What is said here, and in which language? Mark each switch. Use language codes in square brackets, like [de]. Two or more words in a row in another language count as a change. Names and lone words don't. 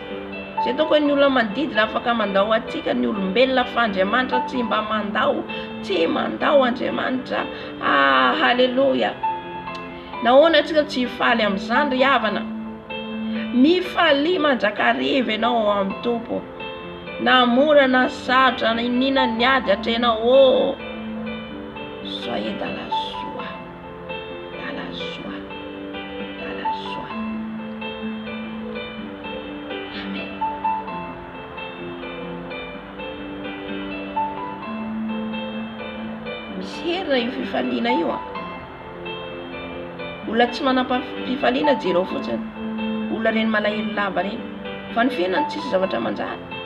[mg] Zay toko hoe ny olona manodidina afaka mandao atsika, ny olombelona fa Andriamanitra tsy mba mandao, tsy mandao Andriamanitra. Halleluja. Nahoana atsika tsy hifaly amin'izany ry havana? Mifalia mandrakariva ianao amin'ny Tompo, na mora na sarotra, na inona ny ady atrenao. [fr] Soyez dans la joie, dans la joie, dans la joie. [mg] Amen. Misy herina io fifaliana io a. Olona tsy manam-pifaliana jereo fotsiny, olona reny malahelo lava reny, fa ny fiainany tsisy zavatra manjary.